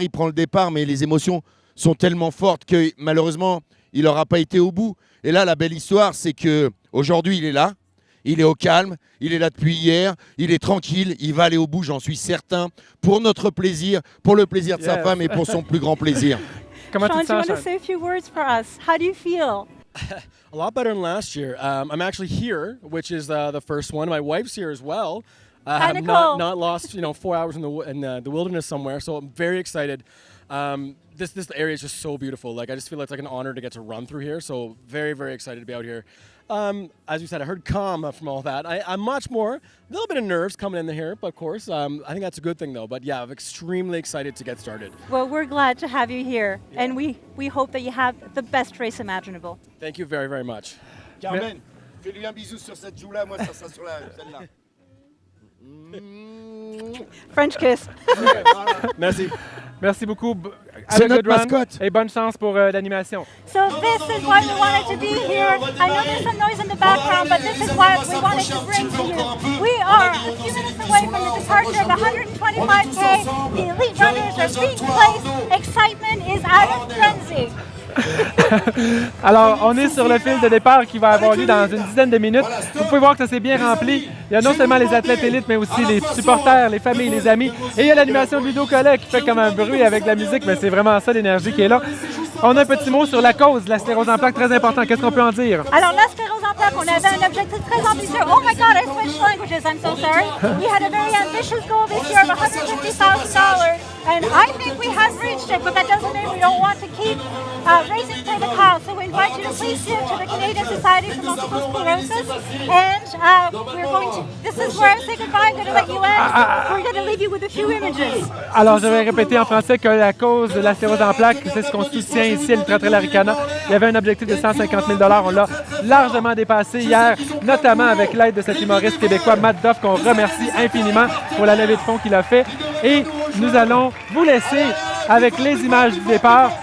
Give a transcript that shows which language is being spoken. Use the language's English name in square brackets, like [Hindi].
[French] Il prend le départ, mais les émotions sont tellement fortes que malheureusement, il n'aura pas été au bout. Et là, la belle histoire, c'est qu'aujourd'hui, il est là. Il est au calme, il est là depuis hier, il est tranquille, il va aller au bout, j'en suis certain, pour notre plaisir, pour le plaisir de sa femme et pour son plus grand plaisir. [English] Sean, do you want to say a few words for us? How do you feel? A lot better than last year. I'm actually here, which is the first one. My wife's here as well. I'm not lost, 4 hours in the wilderness somewhere, so I'm very excited. This area is just so beautiful. Like I just feel it's like an honor to get to run through here. So very, very excited to be out here. As you said, I heard calm from all that. I'm much more, a little bit of nerves coming in here, but of course, I think that's a good thing though. But yeah, I'm extremely excited to get started. Well, we're glad to have you here, and we hope that you have the best race imaginable. Thank you very, very much. [French] Carmen, fais-lui un bisou sur cette joue-là, moi ça sera sur celle-là. [English] French kiss. [French] Merci. Merci beaucoup. C'est notre mascotte. Et bonne chance pour l'animation. [English] So this is why we wanted to be here. I know there's some noise in the background, but this is why we wanted to bring to you. We are a few minutes away from the departure of 125K. The elite runners are being placed. Excitement is out of frenzy. [French] Alors, on est sur le fil de départ qui va avoir lieu dans une dizaine de minutes. Vous pouvez voir que ça s'est bien rempli. Il y a non seulement les athlètes élites, mais aussi les supporters, les familles, les amis. Et il y a l'animation de Ludo Collet qui fait comme un bruit avec la musique, mais c'est vraiment ça l'énergie qui est là. On a un petit mot sur la cause de la sclérose en plaques, très important. Qu'est-ce qu'on peut en dire? Alors, la sclérose en plaques, on avait un objectif très ambitieux. [English] Oh my God, I switched languages, I'm so sorry. We had a very ambitious goal this year of $150,000, and I think we have reached it, but that doesn't mean we don't want to keep racing for the cause. So we invite you to please give to the Canadian Society for Multiple Sclerosis, and this is where I say goodbye. I'm going to let you end. We're going to leave you with a few images. [French] Alors, je vais répéter en français que la cause de la sclérose en plaques, c'est ce qu'on soutient ici à l'Ultra-Trail Arikana. Il y avait un objectif de 150 000 $. On l'a largement dépassé hier, notamment avec l'aide de cet humoriste québécois, Matt Duff, qu'on remercie infiniment pour la levée de fonds qu'il a fait. Et nous allons vous laisser avec les images du départ.